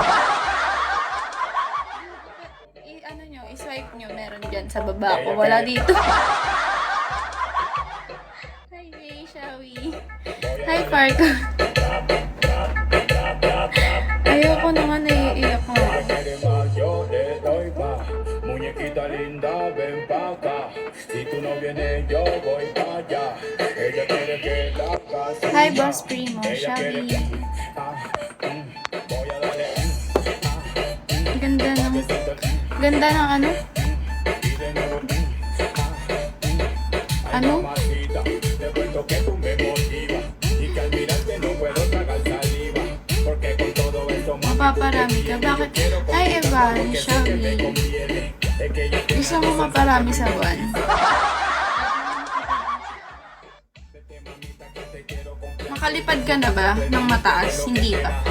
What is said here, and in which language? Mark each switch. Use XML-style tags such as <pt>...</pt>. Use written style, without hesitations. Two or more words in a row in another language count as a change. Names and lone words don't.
<tl>Ano nyo, i-swipe nyo. Meron dyan sa baba ko. Wala dito. Hi, Jay, Shawi. Hi, Parko. Ayoko naman, naiiyak mo.</tl> <es>Muñequita linda, ven pa' acá. Si tú no vienes, yo voy pa' allá. Ella quiere que la casa.</es> <tl>Hi, Boss Primo, Shawi. Ganda ng ano? Ano?</tl> <es>Te cuento que tú me motivas y que al mirarte no puedo tragar saliva. Porque con todo esto más</es> <tl>Mapaparami ka? Bakit? Hi, Evan, Shawi. Gusto mo maparami sa buwan? Makalipad ka na ba ng mataas? Hindi pa.</tl>